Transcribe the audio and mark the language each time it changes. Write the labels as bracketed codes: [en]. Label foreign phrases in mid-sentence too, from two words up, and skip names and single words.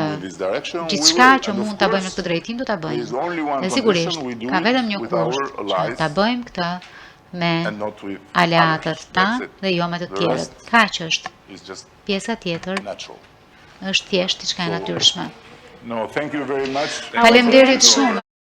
[sq] Gjithçka që mund ta bëjmë në këtë drejtim do ta bëjmë. Dhe sigurisht ka vetëm një kusht, që ta bëjmë këtë me aleatët tanë dhe jo me të tjerët. Kaq është. Pjesa tjetër është thjesht diçka e natyrshme. [en] No, thank you very much. [sq] Faleminderit shumë.